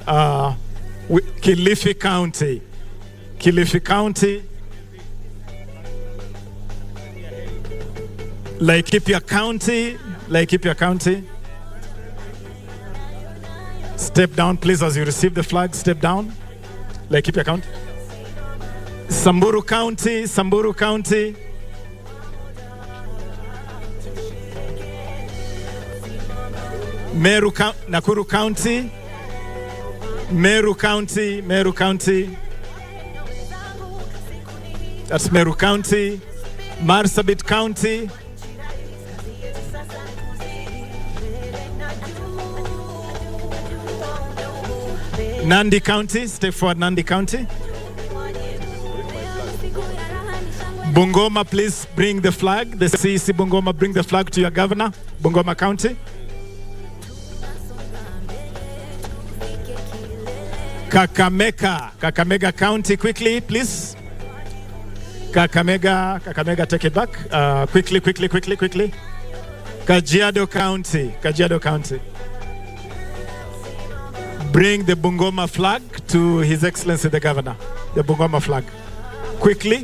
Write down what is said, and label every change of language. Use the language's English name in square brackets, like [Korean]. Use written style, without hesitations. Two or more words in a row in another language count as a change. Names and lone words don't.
[English] Kilifi County. Laikipia County. Step down, please, as you receive the flag. Step down. Laikipia County. Samburu County. Nakuru County. Meru County. That's Meru County. Marsabit County. Nandi County, step forward, Nandi County. Bungoma, please bring the flag. The CEC Bungoma, bring the flag to your governor. Bungoma County. Kakamega County, quickly, please. Kakamega, take it back. Quickly. Kajiado County. Bring the Bungoma flag to His Excellency the Governor. The Bungoma flag. Quickly.